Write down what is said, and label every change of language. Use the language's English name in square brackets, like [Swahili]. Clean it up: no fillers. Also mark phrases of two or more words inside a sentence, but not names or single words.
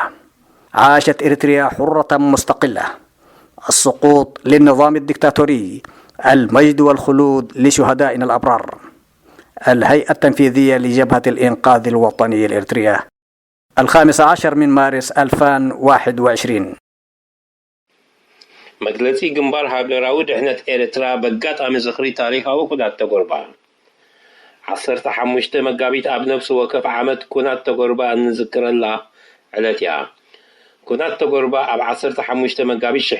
[Arabic] عاشت إريتريا حرة مستقلة. السقوط للنظام الديكتاتوري، المجد والخلود لشهدائنا الأبرار. الهيئة التنفيذية لجبهة الإنقاذ الوطني الإريترية. 15 من مارس 2021. [Tigrinya] መግለጺ ግንባር ሃገራዊ ድሕነት ኤርትራ በጋጣሚ ዝኽሪ ታሪኻዊ ኩናት ተጎርባ 15 መጋቢት ኣብ ነፍሲ ወከፍ ዓመት ኩናት ተጎርባ እንዝክረላ ዕለት እያ። ኩናት ተጎርባ ኣብ 15 መጋቢት